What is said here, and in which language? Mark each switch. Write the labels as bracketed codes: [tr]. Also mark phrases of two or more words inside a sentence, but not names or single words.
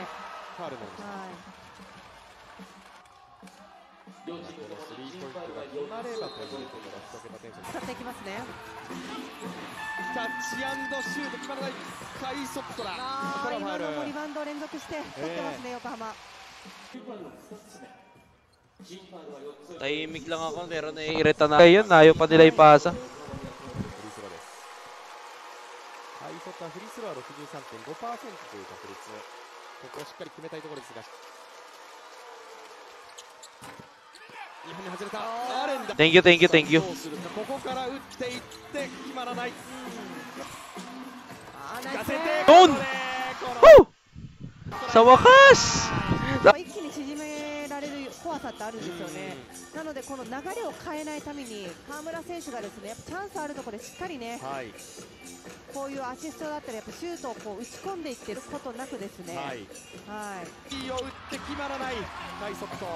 [ja] ファウルになりました。このスリーポイントが決まればということが1桁点数に使っていきますね。キャッチ&シュート決まらないカイソットだ。これはファウル。今のもリバウンドを連続して取ってますね、横浜。 [tl] Tahimik lang ako pero naiirita na. Ayun, ayaw pa nila ipasa. [ja] カイソットはフリースローは 63.5% という確率。ここをしっかり決めたいところですが。2本目外れた。アレンだ。 [en] Thank you, thank you, thank you. [ja] ここから打っていって決まらない。 [tl] Doon! Sa wakas! [ja] 一気に縮められる怖さってあるんですよね。なのでこの流れを変えないために河村選手がですね、やっぱチャンスあるところでしっかりね、こういうアシストだったりやっぱシュートをこう打ち込んでいってることなくですね。はい。いいを打って決まらないカイソット。